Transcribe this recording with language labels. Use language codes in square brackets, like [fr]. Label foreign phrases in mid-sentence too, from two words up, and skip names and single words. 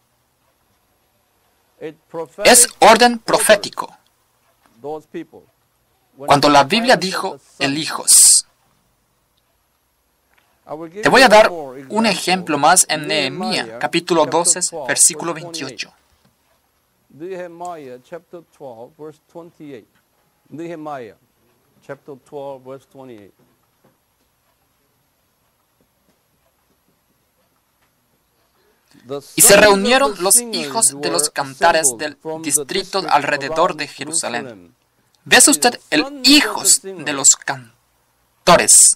[es] Es orden profético. Cuando la Biblia dijo el hijos. Te voy a dar un ejemplo más en Nehemías, capítulo 12, versículo 28. [en] Nehemiah chapter 12, verse 28. Nehemiah chapter 12, verse 28. [es] Y se reunieron los hijos de los cantares del distrito alrededor de Jerusalén. ¿Ves usted el hijos de los cantores?